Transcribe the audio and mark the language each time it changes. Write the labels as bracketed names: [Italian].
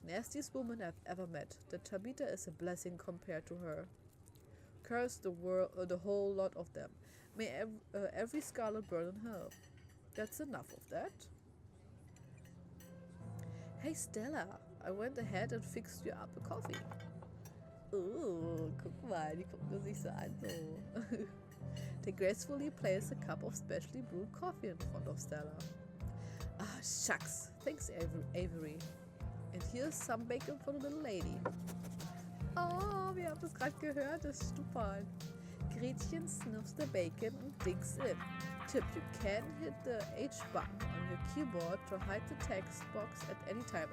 [English] Nastiest woman I've ever met. The Tabitha is a blessing compared to her. Curse the world, the whole lot of them. May every scarlet burn in hell. That's enough of that. Hey Stella, I went ahead and fixed you up a coffee. [German] Guck mal, die guckt nur sich so an, so. [English] They gracefully place a cup of specially brewed coffee in front of Stella. Ah, shucks. Thanks, Avery. And here's some bacon for the little lady. [German] Oh, wir haben das gerade gehört, das Stupan. [English] Gretchen sniffs the bacon and digs in. Tip, you can hit the H button on your keyboard to hide the text box at any time.